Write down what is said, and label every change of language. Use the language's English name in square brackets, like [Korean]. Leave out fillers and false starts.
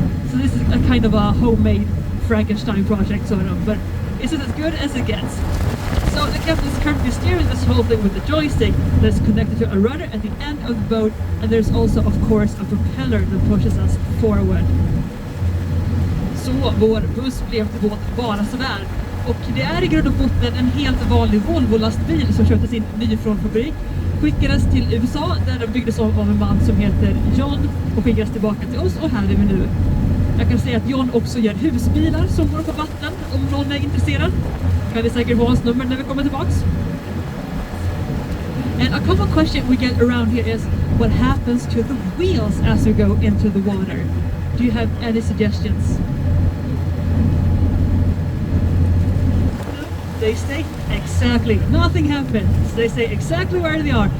[English] So this is a kind of a homemade Frankenstein project sort of, but it's as good as it gets. So the captain is currently steering this whole thing with the joystick that's connected to a rudder at the end of the boat, and there's also of course a propeller that pushes us forward. [Swedish] Så vår buss blev till båt bara sådär. Och det är i grund och botten en helt vanlig Volvo-lastbil som köptes in ny från fabrik. Skickades till USA där den byggdes av en man som heter John och skickades tillbaka till oss, och här är vi nu. Jag kan säga att John också gör husbilar som går på vatten om någon är intresserad. Kan vi säkert få hans nummer när vi kommer tillbaks. [English] And a common question we get around here is what happens to the wheels as you go into the water? Do you have any suggestions? They stay exactly, nothing happens. They stay exactly where they are.